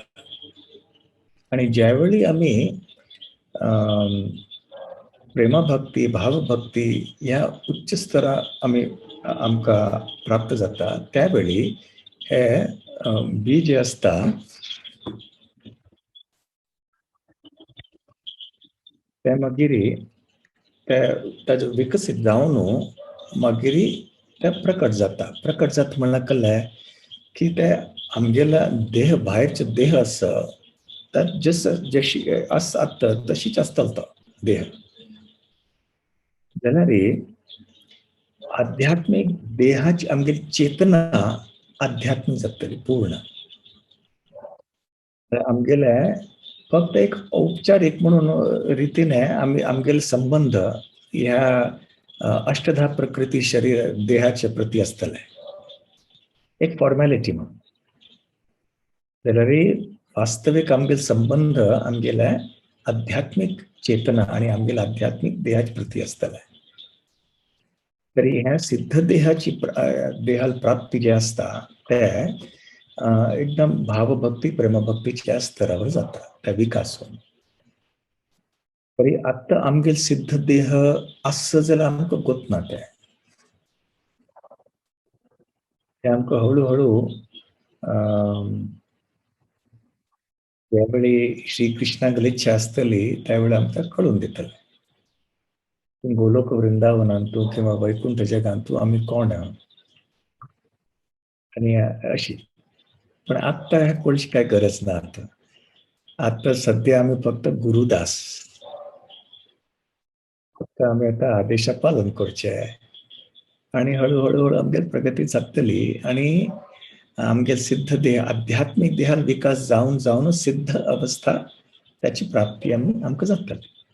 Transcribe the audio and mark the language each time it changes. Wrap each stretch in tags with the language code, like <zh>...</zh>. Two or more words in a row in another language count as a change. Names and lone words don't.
<kok>आणि ज्यावेळी आम्ही प्रेमभक्ती भावभक्ती या उच्च स्तरा आमकां प्राप्त जाता त्यावेळी हे बी जे असता ते मागीर ताजो विकसीत जावन मागीर ते प्रकट जाता म्हणल्यार कळ्ळें की ते आमगेला देह भायरचे देह आसा जशी आसता तशीच आसतलो तो देह. जाल्यार आध्यात्मिक देहाची आमगेली चेतना आध्यात्मिक जातली पूर्ण. आमगेले फक्त एक औपचारिक म्हणून रीतीने आमगेले संबंध ह्या अष्टधा प्रकृती शरीर देहाच्या प्रती असतले एक फॉर्मॅलिटी म्हणून. जाल्यार वास्तविक आमगेले संबंध आमगेले आध्यात्मिक चेतना आणि आमगेले आध्यात्मिक देहाच्या प्रती असतले. तरी ह्या सिद्ध देहाची देहाल प्राप्ती जे असता ते एकदम भावभक्ती प्रेमभक्तीच्या स्तरावर जाता त्या विकास होऊन. तरी आता आमगेल सिद्ध देह आसा जाल्यार आमकां गोतना ते आमकां हळूहळू ज्यावेळी श्रीकृष्णाक इच्छा आसतली त्यावेळी आमकां कळून दितले. गोलोक वृंदावनांतू किंवा वैकुंठ जगांतू आम्ही कोण आणि अशी. पण आता ह्या कोणाची काय गरज ना. आता सध्या आम्ही फक्त गुरुदास. फक्त आम्ही आता आदेशा पालन करचे आणि हळूहळू आमगेल प्रगती जातली आणि आमगेल सिद्ध देह आध्यात्मिक देहाल विकास जावन जावन सिद्ध अवस्था त्याची प्राप्ती आमकां जातली.</kok>